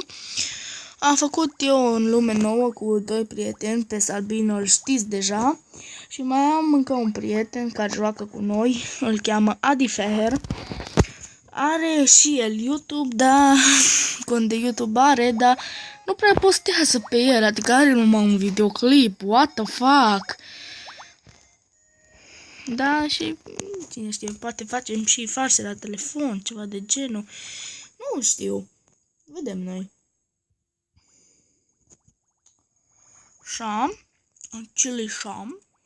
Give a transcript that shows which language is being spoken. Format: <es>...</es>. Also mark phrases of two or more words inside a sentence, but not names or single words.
<ro>Am făcut eu o lume nouă cu 2 prieteni, pe Salbino îl știți deja, și mai am încă un prieten care joacă cu noi, îl cheamă Adi Feher. Are și el YouTube, dar cont de YouTube are, dar nu prea postează pe el, adică are numai un videoclip,</ro> <en>what the fuck.</en> <ro>Da, și cine știe, poate facem și farse la telefon, ceva de genul. Nu știu. Vedem noi. Sham. Chili Sham.</ro>